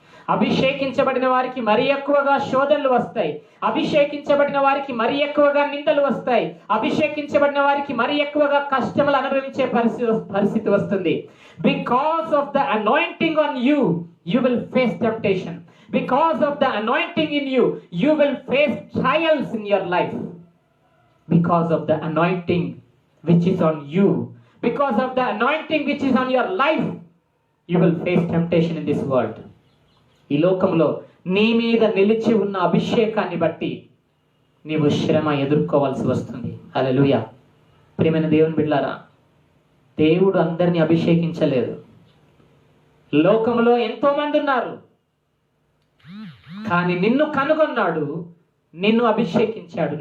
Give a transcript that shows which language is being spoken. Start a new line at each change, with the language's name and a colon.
Telugu: అభిషేకించబడిన వారికి మరి ఎక్కువగా శోధనలు వస్తాయి. అభిషేకించబడిన వారికి మరి ఎక్కువగా నిందలు వస్తాయి. అభిషేకించబడిన వారికి మరి ఎక్కువగా కష్టములు అనుభవించే పరిస్థితి వస్తుంది.
English: Because of the anointing on you, you will face temptation. Because of the anointing in you, you will face trials in your life. Because of the anointing which is on you, because of the anointing which is on your life, you will face temptation in this world.
Telugu: ఈ లోకంలో నీ మీద నిలిచి ఉన్న అభిషేకాన్ని బట్టి నీవు శ్రమ ఎదుర్కోవాల్సి వస్తుంది. హల్లెలూయా. ప్రియమైన దేవుని బిడ్డలారా, దేవుడు అందరినీ అభిషేకించలేదు. లోకంలో ఎంతో మంది ఉన్నారు, కానీ నిన్ను కనుగొన్నాడు, నిన్ను అభిషేకించాడు.